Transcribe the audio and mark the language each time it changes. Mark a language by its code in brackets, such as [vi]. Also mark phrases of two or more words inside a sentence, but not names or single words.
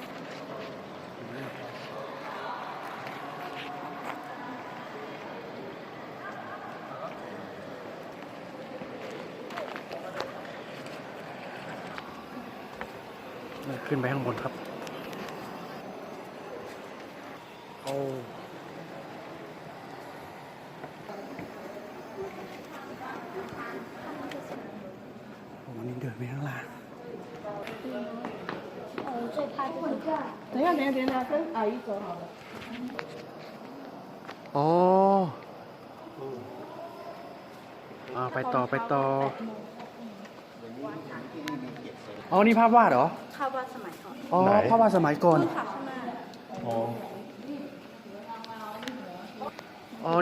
[th] ขึ้นไปข้างบนครับโอ้วันนี้เดินไปข้างล่าง [zh] 等一下，跟阿姨走好了。 [th] อ๋อไปต่ออ๋อนี่ภาพวาดเหรอ ภาพวาดสมัยก่อน อ๋อภาพวาดสมัยก่อน ค่ะข้างหน้า อ๋อ อ๋อ นี่